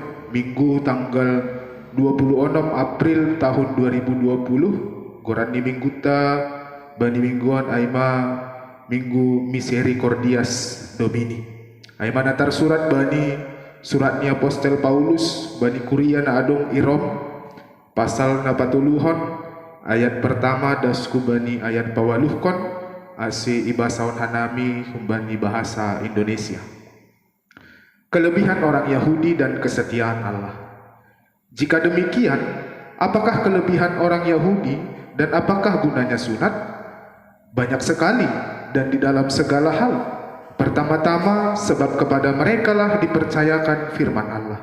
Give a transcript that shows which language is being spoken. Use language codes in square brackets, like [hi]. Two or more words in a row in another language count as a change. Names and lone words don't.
[bts] Minggu tanggal 26 April tahun 2020 goran di minggu ta bani mingguan aima minggu [la] misericordias domini [bts] aima natar surat bani suratnya apostel Paulus bani kuria na adong irom pasal na patuluhon ayat pertama dasku bani ayat pawaluhkon asi ibasaon hanami humbani [id] bahasa Indonesia. Kelebihan orang Yahudi dan kesetiaan Allah. Jika demikian, apakah kelebihan orang Yahudi dan apakah gunanya sunat? Banyak sekali dan di dalam segala hal. Pertama-tama sebab kepada mereka lah dipercayakan firman Allah.